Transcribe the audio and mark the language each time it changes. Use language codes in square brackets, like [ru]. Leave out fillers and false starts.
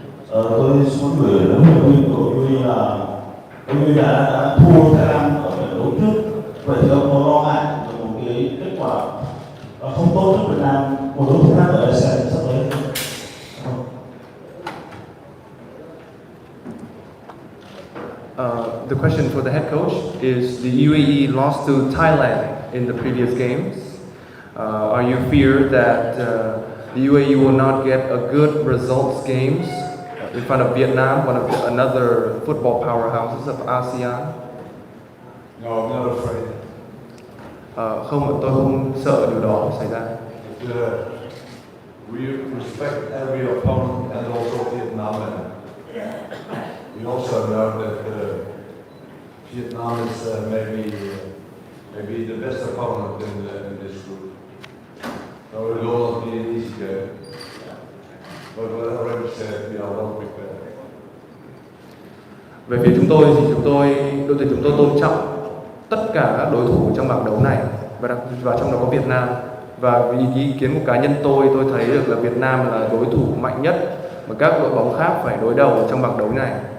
[vi] Tôi muốn gửi đến huấn luyện viên của UAE là UAE đã thua Thái Lan ở trận đấu trước. Vậy thì ông có lo ngại về một cái kết quả không tốt cho Việt Nam một đối thủ khác ở ASEAN sắp tới không? [en] The question for the head coach is: the UAE lost to Thailand in the previous games. Are you fear that the UAE will not get a good results games in front of Vietnam, one of another football powerhouses of ASEAN? No, I'm not afraid. [vi] Không, tôi không sợ điều đó xảy ra. [en] We respect every opponent and also Vietnam. We also know that Vietnam is maybe the best opponent in this group. So it will not be an easy game. But what I already said, we are well prepared. [vi] Về phía chúng tôi thì đội tuyển chúng tôi tôn trọng tất cả các đối thủ trong bảng đấu này, và trong đó có Việt Nam. Và vì ý kiến của cá nhân tôi thấy được là Việt Nam là đối thủ mạnh nhất mà các đội bóng khác phải đối đầu trong bảng đấu này.